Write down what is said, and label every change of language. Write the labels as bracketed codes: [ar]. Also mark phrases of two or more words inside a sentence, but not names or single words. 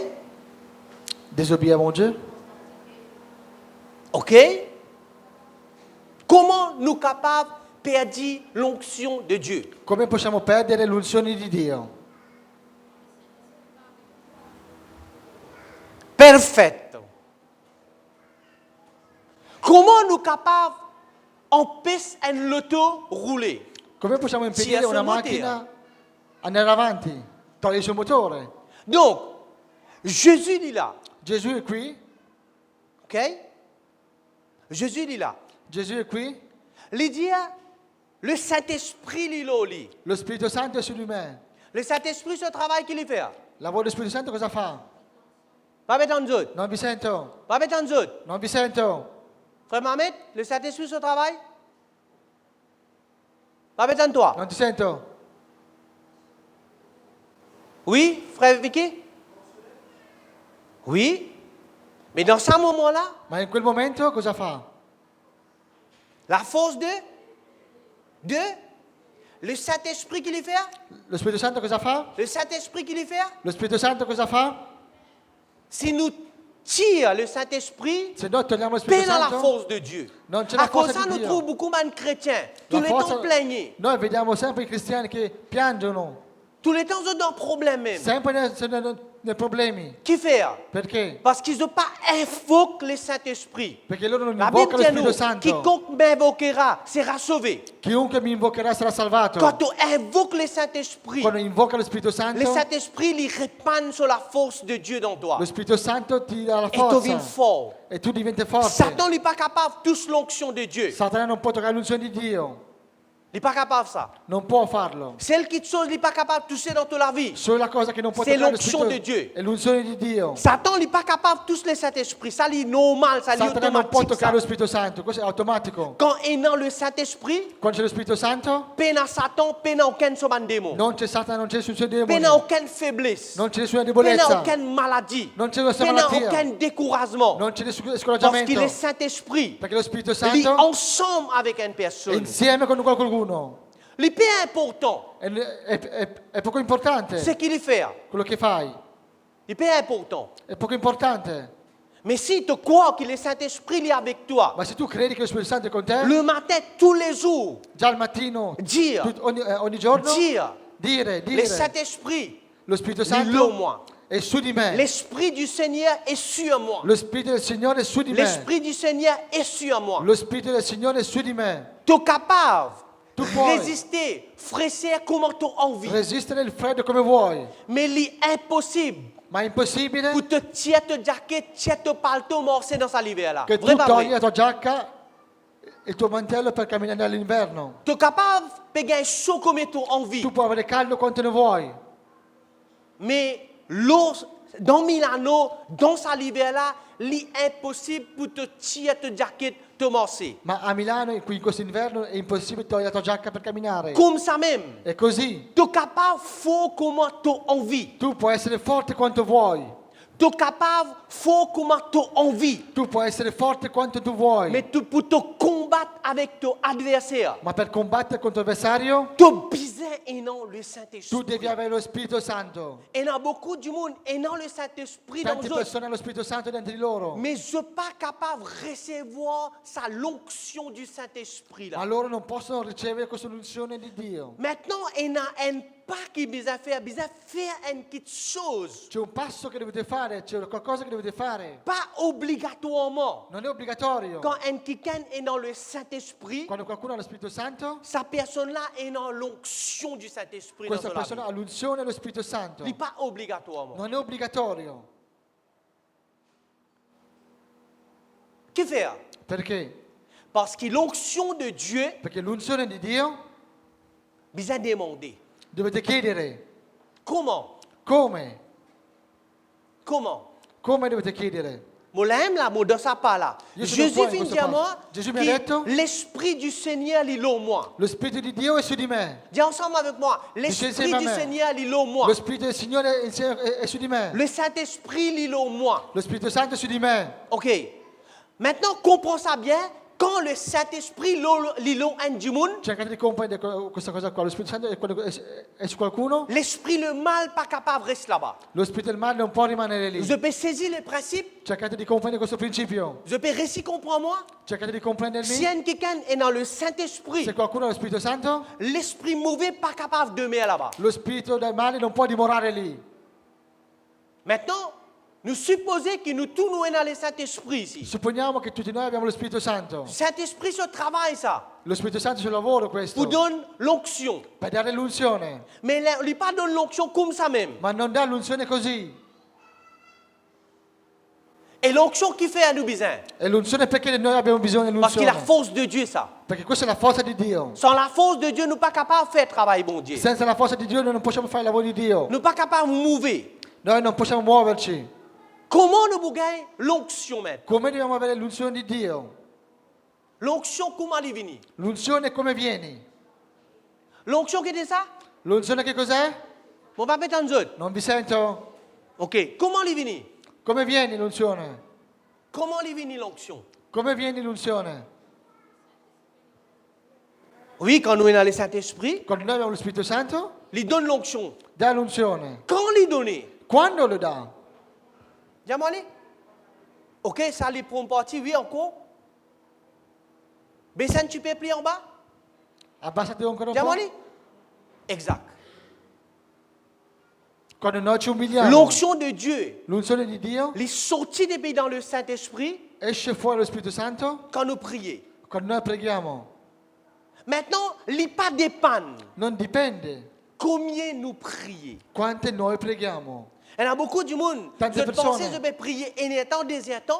[it] Disobbiamo Dio? Ok? [fr] Comment nous capables de perdre l'onction de Dieu? [it] Come possiamo perdere l'unzione di Dio? Perfetto. [fr] Comment nous capables d'empêcher un loto rouler? [it] Come possiamo impedire Sì, una assolutamente. macchina andare avanti? Toglie il suo motore. [fr] Donc, Jésus il est là. [it] Gesù è qui, [fr] Ok? Jésus il est là. [it] Gesù è qui, [fr] Il dit, le Saint-Esprit il est là. [it] Lui. lo Spirito Santo è su di me. [fr] Le Saint-Esprit, ce travail qu'il fait. [it] Il lavoro dello Spirito Santo cosa fa? [fr] Va mettre en zone. [it] Non vi sento, [fr] Va mettre en zone. [it] non vi sento. [fr] Frère Mohamed, le Saint-Esprit, ce travail? Va mettre en toi. [it] Non ti sento. [fr] Oui, frère Vicky? Oui. Mais dans ce moment-là, [it] Ma in quel momento cosa fa? [fr] la force de le Saint-Esprit qui lui fait, [it] Lo Spirito Santo cosa fa? [fr] le Saint-Esprit qui lui fait, [it] Lo Spirito Santo cosa fa? [fr] si nous tire le Saint-Esprit, [it] Se noi togliamo lo Spirito [fr] peine à la [it] Santo, [fr] force de Dieu. [it] non c'è la [fr] À cause de [it] forza [fr] ça, [it] di [fr] nous [it] Dio. [fr] trouvons beaucoup de chrétiens. Tous [it] La [fr] les [it] forza- [fr] temps plaignés. [it] Noi vediamo sempre i cristiani che piangono, [fr] Tous les temps, ils ont des problèmes même. [it] sempre nei problemi. [fr] Qui fait? [it] Perché? [fr] Parce qu'ils n'ont pas invoqué le Saint-Esprit. [it] Perché loro non [fr] La Bible [it] invocano lo [fr] dit nous, [it] Spirito Santo. [fr] quiconque m'invoquera sera sauvé. [it] Chiunque mi invocherà sarà salvato. [fr] Quand on invoque le Saint-Esprit, [it] Quando invoca lo Spirito [fr] le [it] Santo, [fr] Saint-Esprit il répand sur la force de Dieu dans toi. [it] lo Spirito Santo ti dà la [fr] Et tu deviens [it] forza [fr] fort. [it] e tu diventi forte. [fr] Satan n'est pas capable de toucher l'onction de Dieu. [it] Satana non può toccare l'unzione di Dio, [fr] Il n'est pas capable de ça. [it] non può farlo. [fr] Celle qui chose, il n'est pas capable de toucher dans toute la vie. [it] Solo la cosa che non può [fr] C'est [it] toccare lo [fr] l'onction [it] Spirito [fr] de Dieu. [it] è l'unzione di Dio. [fr] Satan n'est pas capable de toucher le Saint-Esprit. Ça, c'est normal, ça, c'est [it] Satana non può [fr] automatique. [it] toccare [fr] Ça. [it] lo Spirito Santo, questo è automatico. [fr] Quand est dans le Saint-Esprit, [it] Quando c'è lo Spirito Santo, [fr] peine à Satan, peine à aucun somme démon. [it] non c'è Satana, non c'è nessun [fr] Peine à [it] demone, [fr] aucune faiblesse. [it] non c'è nessuna [fr] Peine à [it] debolezza, [fr] aucune maladie. [it] non c'è nessuna [fr] Peine à [it] malattia, [fr] aucun découragement. [it] non c'è nessun [fr] Parce [it] scoraggiamento, [fr] qu'il est Saint-Esprit. [it] perché lo Spirito [fr] Il est [it] Santo [fr] ensemble avec une [it] è [fr] personne. [it] insieme con qualcuno. [fr] Le plus important, [it] È poco importante [fr] c'est qu'il fait. [it] quello che fai, [fr] Le plus important. [it] è poco importante. [fr] Mais si tu crois que le Saint-Esprit est avec toi, [it] Ma se tu credi che lo Spirito Santo è con te, [fr] le matin, tous les jours, [it] già al mattino, [fr] dire, [it] ogni giorno, [fr] dire, dire, le Saint-Esprit [it] lo Spirito [fr] est là [it] Santo [fr] moi. [it] è su di me, [fr] L'Esprit du Seigneur est sur moi. [it] lo Spirito del Signore è su di me, [fr] L'Esprit du Seigneur est sur moi. [it] lo Spirito del Signore è su di me. [fr] Tu es capable [it] Tu [fr] de [it] puoi [fr] résister, fraiser comme tu as envie. [it] Resistere il freddo come vuoi, [fr] Mais l'impossible [it] ma è impossibile [fr] pour te tirer ta jaquette, tirer ta palto, morcer dans sa l'hiver là. [it] che tu [fr] Vrai pas [it] togli [fr] vrai? [it] la tua giacca e il tuo mantello per camminare all'inverno. [fr] Tu es capable de gagner chaud comme tu as envie. [it] Tu puoi avere caldo quanto ne vuoi, [fr] Mais l'eau, dans Milano, dans sa l'hiver là, l'impossible pour te tirer ta jaquette, te morcer. [it] ma a Milano qui in questo inverno è impossibile togliere la tua giacca per camminare. [fr] Comme ça même. [it] È così. [fr] Tu es capable fort comme tu as envie. [it] Tu puoi essere forte quanto vuoi, [fr] Tu es capable fort comme tu as envie. [it] tu puoi essere forte quanto tu vuoi, [fr] Mais tu peux te combattre avec ton adversaire. [it] ma per combattere contro l'avversario [fr] Tu as besoin et non le [it] tu [fr] Saint-Esprit. [it] devi avere lo Spirito Santo. [fr] Et il y a beaucoup du monde et non le Saint-Esprit dans [it] Tante [fr] eux. [it] persone hanno lo Spirito Santo dentro di loro, [fr] Mais je ne suis pas capable de recevoir sa l'onction du Saint-Esprit. [it] ma [fr] Là. [it] loro non possono ricevere questa unzione di Dio. [fr] Maintenant, il y a un pas qui besoin faire une petite chose. [it] C'è un passo che dovete fare, c'è qualcosa che dovete fare. [fr] Pas obligatoirement. [it] Non è obbligatorio. [fr] Quand un quelqu'un est dans le Saint-Esprit, [it] Quando qualcuno ha lo Spirito Santo, [fr] sa personne-là est dans l'onction du Saint-Esprit. [it] questa [fr] Dans son [it] persona [fr] vie. [it] ha l'unzione dello Spirito Santo. [fr] Il n'est pas obligatoirement. [it] Non è obbligatorio. [fr] Che fait? [it] Perché? [fr] Parce que l'onction de Dieu, [it] Perché l'unzione di Dio [fr] bisogna demander. [it] dovete chiedere. [fr] Comment? [it] Come? [fr] Comment? [it] Come dovete chiedere? [fr] Mon l'aime là, mon dans sa part là. [it] Io sono [fr] Jésus [it] qua in [fr] vient [it] questo [fr] dire à [it] passo. [fr] moi [it] Gesù mi ha [fr] que [it] detto- [fr] l'Esprit du Seigneur, il est en moi. [it] Lo Spirito di Dio è su di me. [fr] Dis ensemble avec moi. L'Esprit [it] insieme a [fr] du [it] me. [fr] Seigneur, il est en moi. [it] Lo Spirito del Signore è su di me. [fr] Le Saint-Esprit, il est en moi. [it] Lo Spirito Santo è su di me. Ok. [fr] Maintenant, comprends ça bien. Quand le Saint-Esprit, il est en du monde, [it] Cercate di comprendere questa cosa qua. Lo Spirito Santo è su qualcuno. [fr] l'esprit, le mal, pas capable de rester là-bas. [it] Lo Spirito del male non può rimanere lì. [fr] Je peux saisir le principe. [it] Cercate di comprendere questo principio. [fr] Je peux réciter, comprends-moi. [it] Cercate di [fr] Si [it] comprendermi. [fr] quelqu'un est dans le Saint-Esprit, [it] Se qualcuno ha lo Spirito Santo, [fr] l'esprit mauvais pas capable de demeurer là-bas. [it] lo Spirito del male non può dimorare lì. [fr] Maintenant, nous supposons que nous tous nous sommes dans le Saint-Esprit ici. [it] Supponiamo che tutti noi abbiamo lo Spirito Santo. [fr] Saint-Esprit se travaille ça. [it] Lo Spirito Santo sul lavoro questo. [fr] Pour donner l'onction. [it] Per dare l'unzione. [fr] Mais il ne pas donne l'onction comme ça même. [it] Ma non dà l'unzione così. [fr] Et l'onction qui fait à nous besoin. [it] E l'unzione perché noi abbiamo bisogno [fr] Parce que la [it] dell'unzione? [fr] force de Dieu, ça. [it] Perché questa è la forza di Dio. [fr] Sans la force de Dieu, nous ne sommes pas capables de faire travail, bon Dieu. [it] Senza la forza di Dio noi non possiamo fare il lavoro di Dio. [fr] Nous ne sommes pas capables de mouver. [it] Noi non possiamo muoverci. [fr] Comment nous gagnons l'onction maintenant? [it] Come dobbiamo avere l'unzione di Dio? [fr] L'onction, comment elle est venue? [it] L'unzione come vieni? [fr] L'onction qui est ça? [it] L'unzione che cos'è? [fr] On va mettre en zone. [it] Non vi sento? [fr] Ok. Comment elle est venue? [it] Come vieni l'unzione? [fr] Comment elle est venue l'onction? [it] Come vieni l'unzione? [fr] Oui, quand nous sommes dans le Saint-Esprit, [it] Quando noi abbiamo lo Spirito Santo, [fr] il donne l'onction. [it] dà l'unzione. [fr] Quand il donne? [it] Quando lo dà? [fr] Dis-moi, ok, ça les prend partie, oui, encore. Bessin, tu peux plier en bas? [it] Abbassate ancora un [fr] Dis-moi, [it] po'. [fr] exact. [it] Quando noi ci umiliamo, [fr] L'onction de Dieu, [it] l'unzione di Dio [fr] les sorties des pays dans le Saint-Esprit [it] esce fuori lo Spirito Santo [fr] quand nous prions. [it] quando noi preghiamo. [fr] Maintenant, il n'est pas dépend [it] Non dipende [fr] combien nous prions. [it] quante noi preghiamo. [fr] Il y a beaucoup de monde. [it] Tante [fr] Je [it] persone. [fr] pensais que je vais prier un temps, deuxième temps.